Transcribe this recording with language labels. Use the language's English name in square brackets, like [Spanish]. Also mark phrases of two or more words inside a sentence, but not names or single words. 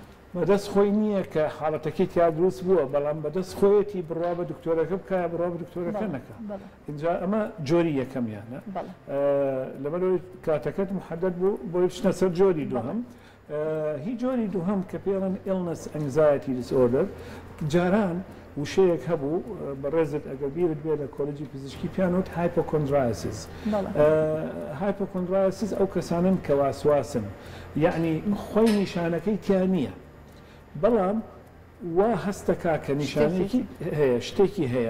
[Central Kurdish] بەدەست خۆی نییە کە حاڵەتەکەی تیا دروست بووە بەڵام بەدەست خۆیەتی بڕوا بە دکتۆرەکە بکە بڕوا بە دکتۆرەکە نەکە. اینجا ئەمە جۆری یەکەمیانە لەبەرەوەی کاتەکەت محەدەد بوو بۆی بچنە سەر جۆری دووهەم. هی جۆری دووهەم کە پێڵەن [English] illness anxiety disorder [Central Kurdish] جاران وشەیەک هەبوو بەڕێزت ئەگەر بیرت بێ لە کۆلێجی پزیشکی پیانوت hypochondriasis. hypochondriasis ئەو کەسانن کە واسواسن یعنی خۆی نیشانەکەی تیا نییە بەڵام وا هەستەکا کە نیشانێکی هەیە شتێکی هەیە.